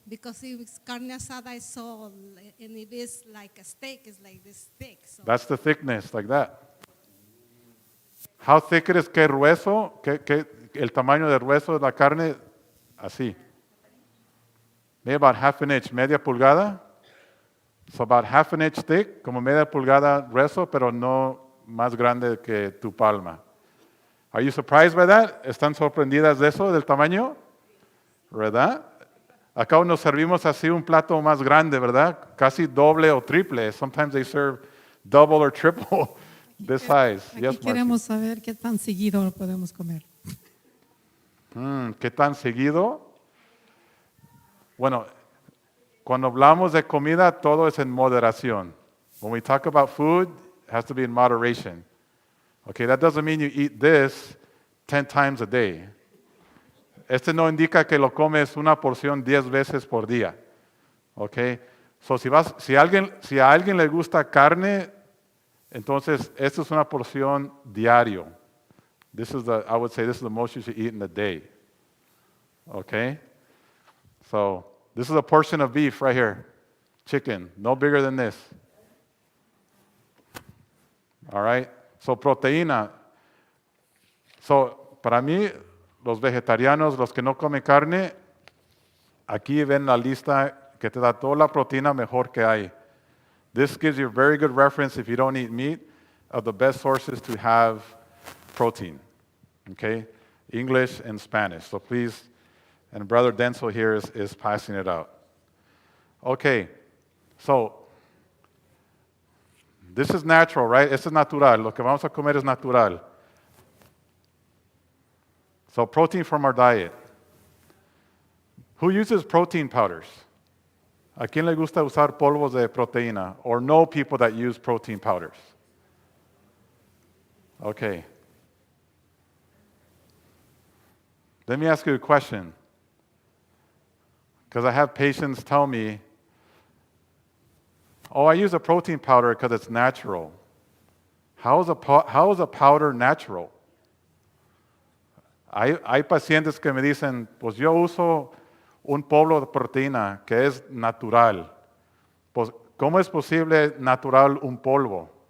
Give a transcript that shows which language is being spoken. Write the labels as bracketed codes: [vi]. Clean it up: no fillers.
[en] Because if it's carne asada, I saw, and if it's like a steak, it's like this thick. So. That's the thickness, like that. How thick it is, [es] qué grueso, el tamaño de grueso de la carne, así. [en] Maybe about half an inch, [es] media pulgada. [en] So about half an inch thick, [es] como media pulgada grueso, pero no más grande que tu palma. [en] Are you surprised by that? [es] ¿Están sorprendidas de eso, del tamaño? ¿Verdad? Acá nos servimos así un plato más grande, ¿verdad? Casi doble o triple. [en] Sometimes they serve double or triple this size. [es] Aquí [en] Yes, [es] queremos saber qué tan seguido lo podemos comer. ¿Qué tan seguido? Bueno, cuando hablamos de comida, todo es en moderación. [en] When we talk about food, it has to be in moderation. Okay, that doesn't mean you eat this 10 times a day. [es] Este no indica que lo comes una porción 10 veces por día. Okay? So si a alguien le gusta carne, entonces esta es una porción diario. [en] I would say this is the most you should eat in a day. Okay? So this is a portion of beef right here. Chicken, no bigger than this. All right? So proteína. [es] So para mí, los vegetarianos, los que no comen carne, aquí ven la lista que te da toda la proteína mejor que hay. [en] This gives you a very good reference if you don't eat meat of the best sources to have protein. Okay? English and Spanish. So please, and Brother Denzel here is passing it out. Okay. So this is natural, right? [es] Esto es natural. Lo que vamos a comer es natural. [en] So protein from our diet. Who uses protein powders? [es] ¿A quién le gusta usar polvos de proteína? [en] Or know people that use protein powders? Okay. Let me ask you a question. Because I have patients tell me, oh, I use a protein powder because it's natural. How is a powder natural? [es] Hay pacientes que me dicen, pues yo uso un polvo de proteína que es natural. Pues, ¿cómo es posible natural un polvo?